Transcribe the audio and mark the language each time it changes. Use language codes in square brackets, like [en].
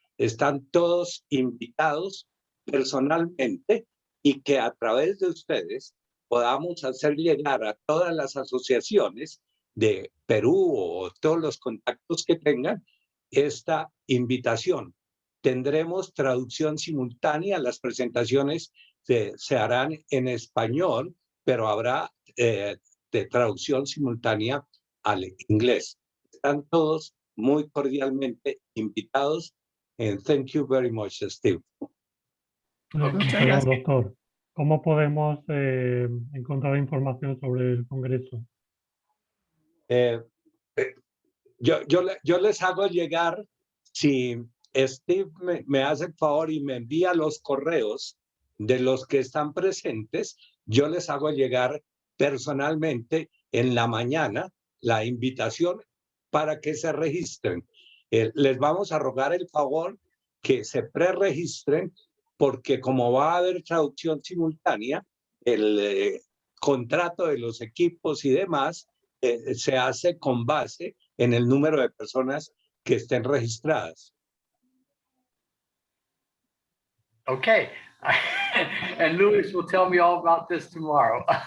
[es] Están todos invitados personalmente, y que a través de ustedes podamos hacer llegar a todas las asociaciones de Perú o todos los contactos que tengan esta invitación. Tendremos traducción simultánea, las presentaciones se harán en español, pero habrá de traducción simultánea al inglés. Están todos muy cordialmente invitados. [en] And thank you very much, Steve. [es] Perdón, doctor. ¿Cómo podemos encontrar información sobre el Congreso? Yo les hago llegar, si Steve me hace el favor y me envía los correos de los que están presentes, yo les hago llegar personalmente en la mañana la invitación para que se registren. Les vamos a rogar el favor que se preregistren, porque como va a haber traducción simultánea, el contrato de los equipos y demás se hace con base en el número de personas que estén registradas. [en] Okay. And Luis will tell me all about this tomorrow.